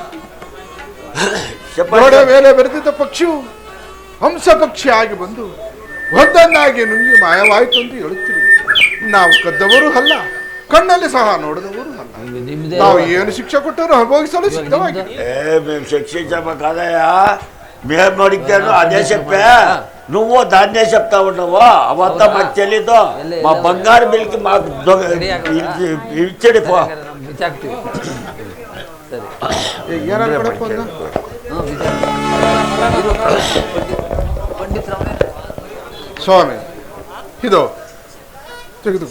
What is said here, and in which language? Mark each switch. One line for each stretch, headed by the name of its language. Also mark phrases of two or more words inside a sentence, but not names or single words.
Kannada: ಗೋಡೆ ಮೇಲೆ ಬರೆದಿದ್ದ ಪಕ್ಷಿಯು ಹಂಸ ಪಕ್ಷಿ ಆಗಿ ಬಂದು ಒಂದನ್ನಾಗಿ ನುಂಗಿ ಮಾಯವಾಯಿತು ಎಂದು ಹೇಳುತ್ತಿರುವುದು. ನಾವು ಕದ್ದವರು ಅಲ್ಲ, ಕಣ್ಣಲ್ಲಿ ಸಹ ನೋಡಿದವರು ಅಲ್ಲ. ನಾವು ಏನು ಶಿಕ್ಷೆ ಕೊಟ್ಟರು ಅನುಭವಿಸಲು ಸಿದ್ಧವಾಗಿದೆ.
Telugu: మేము శిక్షించబోకాదయా మేము అడిగాను అదే చెప్పా. నువ్వు దాన్నే చెప్తా ఉన్నావు. అవంతా మాకు తెలీదు. మా బంగారు బిల్కి మాకు ఇచ్చడి పో. స్వామి ఇదో తెగుదుకో.